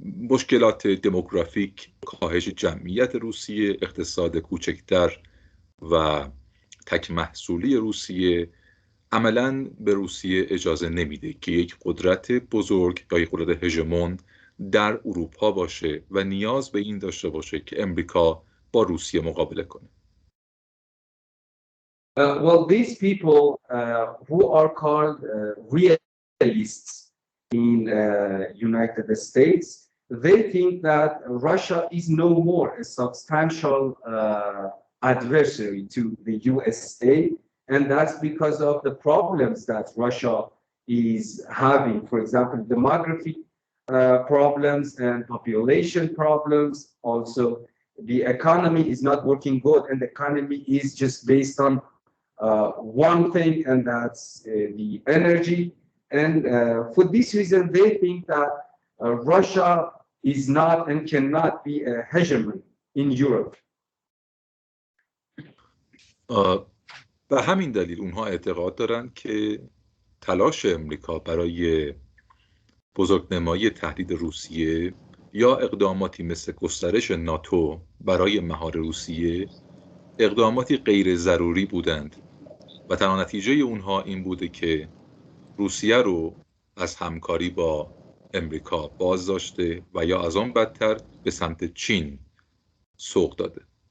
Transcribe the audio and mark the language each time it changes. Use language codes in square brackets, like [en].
[fa] مشکلات دموگرافیک، کاهش جمعیت روسیه، اقتصاد کوچکتر و تک محصولی روسیه عملاً به روسیه اجازه نمیده که یک قدرت بزرگ یا یک قدرت هژمون در اروپا باشه و نیاز به این داشته باشه که امریکا با روسیه مقابله کنه. [en] Well, these people who are called realists in United States, they think that Russia is no more a substantial adversary to the USA, and that's because of the problems that Russia is having. For example, demography problems and population problems. Also, the economy is not working good, and the economy is just based on one thing, and that's the energy. And for this reason, they think that Russia is not and cannot be a hegemon in Europe. [fa] به همین دلیل اونها اعتقاد دارند که تلاش امریکا برای بزرگنمایی تهدید روسیه یا اقداماتی مثل گسترش ناتو برای مهار روسیه اقداماتی غیر ضروری بودند و تنها نتیجه اونها این بوده که روسیه رو از همکاری با امریکا باز داشته و یا از آن بدتر به سمت چین سوق داده.